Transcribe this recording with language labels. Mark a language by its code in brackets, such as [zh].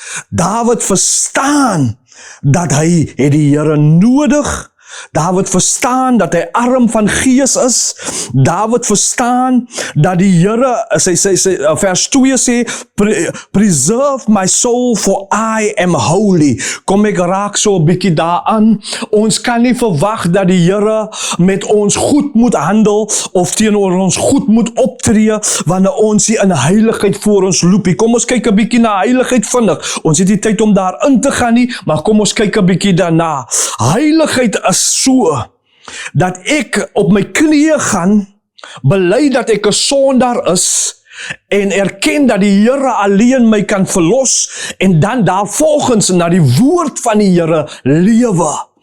[af] Dawid verstaan dat hy het die Here nodig. Dawid verstaan dat hy arm van gees is. Dawid verstaan dat die Here, vers 2 sê, [en] preserve my soul for I am holy. [af] Kom ek raak so 'n bietjie daaraan. Ons kan nie verwag dat die Here met ons goed moet handel, of teenoor ons goed moet optree, wanneer ons hier in heiligheid voor ons loop. Kom ons kyk 'n bietjie na heiligheid vinnig. Ons het nie tyd om daarin te gaan nie, maar kom ons kyk 'n bietjie daarna. Heiligheid is so, dat ek op my knieë gaan, bely dat ek 'n sondaar is, en erken dat die Here alleen my kan verlos, en dan daarvolgens na die woord van die Here lewe.